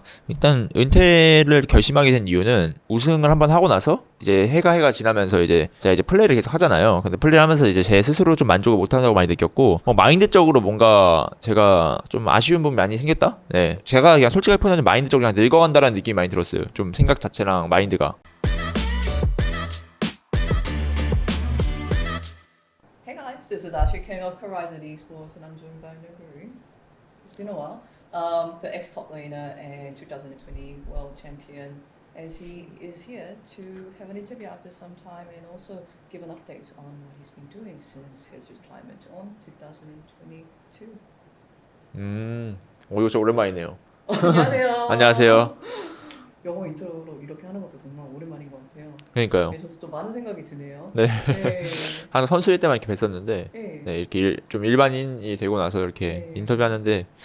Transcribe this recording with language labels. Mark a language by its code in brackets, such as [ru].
[ko] 일단 은퇴를 결심하게 된 이유는 우승을 한번 하고 나서 이제 해가 지나면서 이제 제가 이제 플레이를 계속 하잖아요. 근데 플레이를 하면서 이제 제 스스로 좀 만족을 못한다고 많이 느꼈고, 마인드적으로 뭔가 제가 좀 아쉬운 부분이 많이 생겼다? 네. 제가 그냥 솔직하게 표현하자면 마인드적으로 그냥 늙어간다라는 느낌이 많이 들었어요. 좀 생각 자체랑 마인드가. [en] Hey guys, this is Ashley King of Horizon Esports and I'm joined by Noguri. It's been a while. The ex-top laner and 2020 world champion, as he is here to have an interview after some time and also give an update on what he's been doing since his retirement on 2022. [ko] 이거 진짜 오랜만이네요. 안녕하세요. 안녕하세요. 영어 인트로로 이렇게 하는 것도 정말 오랜만인 것 같아요. 그러니까요. 네, 저도 또 많은 생각이 드네요. 네. 네. 항상 선수일 때만 이렇게 뵀었는데, 네. 네, 이렇게 좀 일반인이 되고 나서 이렇게 네. 인터뷰하는데